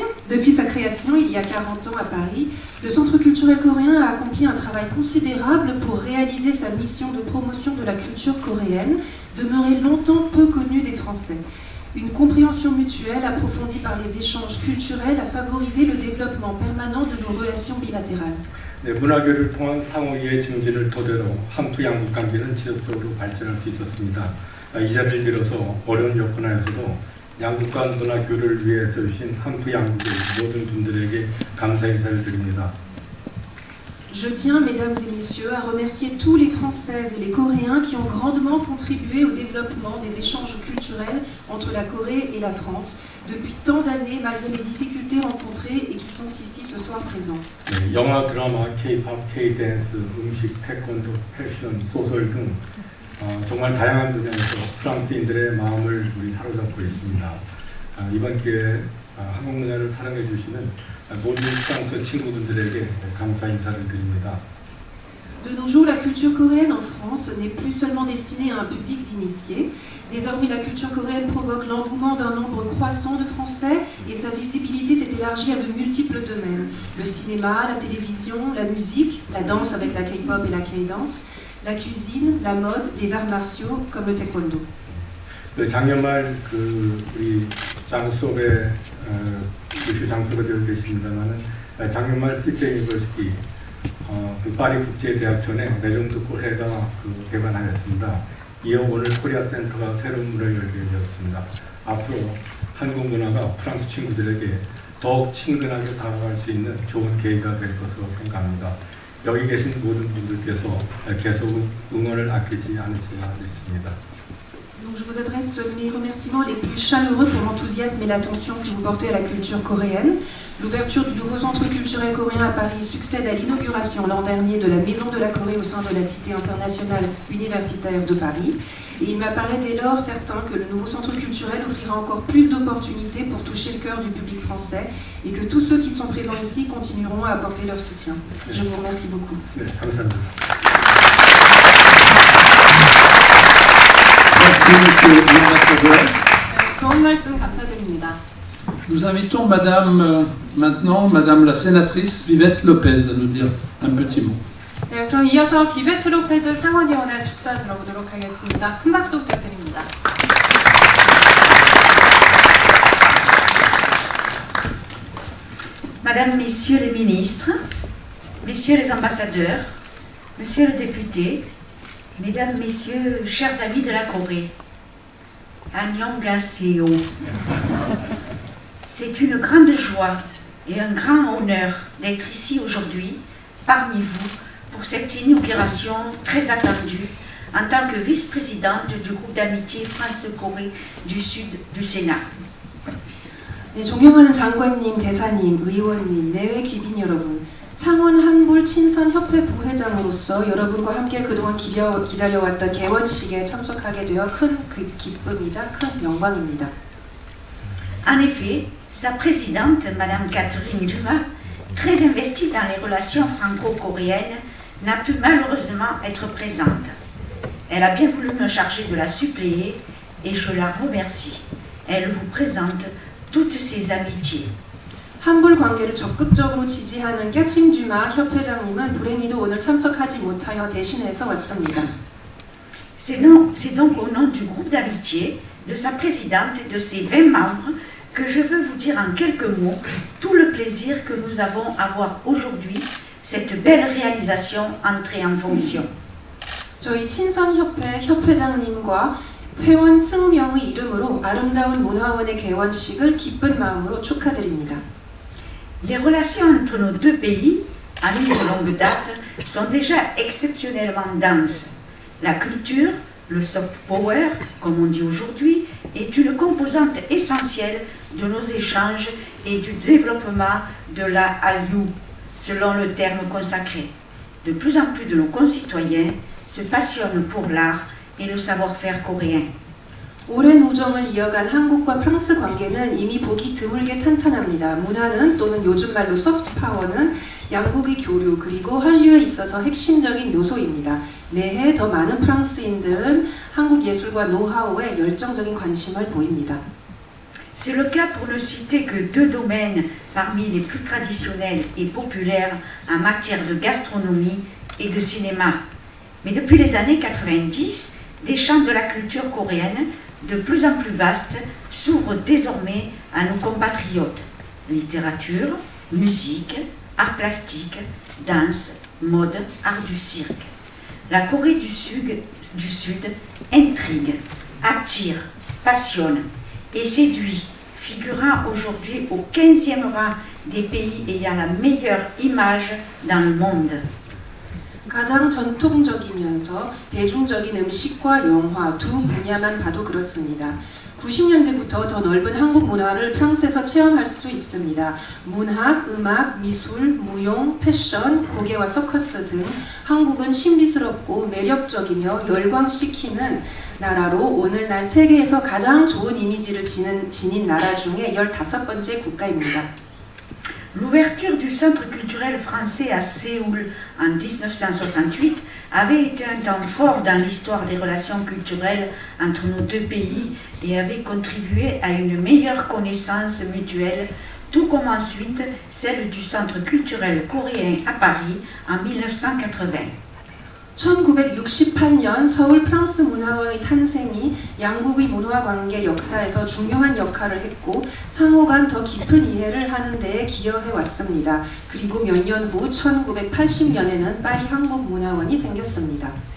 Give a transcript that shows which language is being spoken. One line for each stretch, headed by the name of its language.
French: Depuis sa création, il y a 40 ans à Paris, le Centre culturel coréen a accompli un travail considérable pour réaliser sa mission de promotion de la culture coréenne, demeurée longtemps peu connue des Français. Une compréhension mutuelle approfondie par les échanges culturels a favorisé le développement permanent de nos relations bilatérales.
Korean: 네, 문화교류를 통한 상호이해 증진을 토대로 한프 양국 관계는 지속적으로 발전할 수 있었습니다. 이 자리를 빌어서 어려운 여건 하에서도 양국 간 문화교류를 위해 써주신 한프 양국의 모든 분들에게 감사 인사를 드립니다.
French: Je tiens, mesdames et messieurs, à remercier tous les Françaises et les Coréens qui ont grandement contribué au développement des échanges culturels entre la Corée et la France depuis tant d'années, malgré les difficultés rencontrées et qui sont ici ce soir présents.
Korean: 네, 영화, 드라마, K-pop, K-댄스, 음식, 태권도, 패션, 소설 등 정말 다양한 분야에서 프랑스인들의 마음을 우리 사로잡고 있습니다. 이번 기회에 한국 문화를 사랑해 주시는 모든 프랑스 친구분들에게 감사 인사를 드립니다.
French: De nos jours, la culture coréenne en France n'est plus seulement destinée à un public d'initiés. Désormais, la culture coréenne provoque l'engouement d'un nombre croissant de Français et sa visibilité s'est élargie à de multiples domaines. Le cinéma, la télévision, la musique, la danse avec la K-pop et la K-dance, la cuisine, la mode, les arts martiaux comme le taekwondo.
Korean: 작년 말 우리 장수업에 교수 장수가 되어 계십니다만은 작년 말 시티 유니버시티 파리 국제대학전에 매종특구회가 개관하였습니다. 이어 오늘 코리아 센터가 새로운 문을 열게 되었습니다. 앞으로 한국 문화가 프랑스 친구들에게 더욱 친근하게 다가갈 수 있는 좋은 계기가 될 것으로 생각합니다. 여기 계신 모든 분들께서 계속 응원을 아끼지 않으시라 믿습니다.
French: Donc je vous adresse mes remerciements les plus chaleureux pour l'enthousiasme et l'attention que vous portez à la culture coréenne. L'ouverture du nouveau centre culturel coréen à Paris succède à l'inauguration l'an dernier de la Maison de la Corée au sein de la Cité internationale universitaire de Paris. Et il m'apparaît dès lors certain que le nouveau centre culturel offrira encore plus d'opportunités pour toucher le cœur du public français et que tous ceux qui sont présents ici continueront à apporter leur soutien. Je vous remercie beaucoup. Merci, monsieur l'ambassadeur.
Korean: 좋은 말씀 감사드립니다.
French: Nous invitons maintenant Madame la sénatrice Vivette Lopez à nous dire un petit mot.
Korean: 네, 그럼 이어서 비베트 로페즈 상원의원의 축사 들어보도록 하겠습니다. 큰 박수 부탁드립니다.
French: Madame, Messieurs les ministres, Messieurs les ambassadeurs, Monsieur le député, Mesdames, Messieurs, chers amis de la Corée,
Korean: Annyeonghaseyo.
French: C'est une grande joie et un grand honneur d'être ici aujourd'hui, parmi vous, pour cette inauguration très attendue en tant que vice-présidente du groupe d'amitié France-Corée du Sud du Sénat.
Korean: 네, 존경하는 장관님, 대사님, 의원님, 내외 귀빈 여러분, 상원 한불 친선 협회 부회장으로서 여러분과 함께 그동안 기다려왔던 개원식에 참석하게 되어 큰 기쁨이자 큰 영광입니다.
French: En effet, sa présidente, Madame Catherine Dumas, très investie dans les relations franco-coréennes, n'a pu malheureusement être présente. Elle a bien voulu me charger de la suppléer et je la remercie. Elle vous présente toutes ses amitiés.
Korean: 한불 관계를 적극적으로 지지하는 캐트린 듀마 협회장님은 불행히도 오늘 참석하지 못하여 대신해서 왔습니다.
French: C'est donc au nom du groupe d'amitié, de sa présidente et de ses 20 membres que je veux vous dire en quelques mots tout le plaisir que nous avons à voir aujourd'hui cette belle réalisation entrée en fonction.
Korean: 저희 친선협회 협회장님과 회원 20명의 이름으로 아름다운 문화원의 개원식을 기쁜 마음으로 축하드립니다.
French: Les relations entre nos deux pays, amis de longue date, sont déjà exceptionnellement denses. La culture, Le soft power, comme on dit aujourd'hui, est une composante essentielle de nos échanges et du développement de la Hallyu, selon le terme consacré. De plus en plus de nos concitoyens se passionnent pour l'art et le savoir-faire coréen.
Korean: 오랜 우정을 이어간 한국과 프랑스 관계는 이미 보기 드물게 탄탄합니다. 문화는 또는 요즘 말로 소프트 파워는 양국의 교류 그리고 한류에 있어서 핵심적인 요소입니다. 매해 더 많은 프랑스인들은 한국 예술과 노하우에 열정적인 관심을 보입니다.
French: C'est le cas pour ne citer que deux domaines parmi les plus traditionnels et populaires en matière de gastronomie et de cinéma. Mais depuis les années 90, des champs de la culture coréenne de plus en plus vastes s'ouvrent désormais à nos compatriotes. Littérature, musique, art plastique, danse, mode, art du cirque. La Corée du Sud intrigue, attire, passionne et séduit, figurant aujourd'hui au 15e rang des pays ayant la meilleure image dans le monde.
Korean: 가장 전통적이면서 대중적인 음식과 영화 두 분야만 봐도 그렇습니다. 90년대부터 더 넓은 한국 문화를 프랑스에서 체험할 수 있습니다. 문학, 음악, 미술, 무용, 패션, 고개와 서커스 등 한국은 신비스럽고 매력적이며 열광시키는 나라로 오늘날 세계에서 가장 좋은 이미지를 지닌 나라 중에 15번째 국가입니다.
French: L'ouverture du Centre culturel français à Séoul en 1968 avait été un temps fort dans l'histoire des relations culturelles entre nos deux pays et avait contribué à une meilleure connaissance mutuelle, tout comme ensuite celle du Centre culturel coréen à Paris en 1980.
Korean: 1968년 서울 프랑스 문화원의 탄생이 양국의 문화관계 역사에서 중요한 역할을 했고 상호 간 더 깊은 이해를 하는 데에 기여해 왔습니다. 그리고 몇 년 후 1980년에는 파리 한국문화원이 생겼습니다.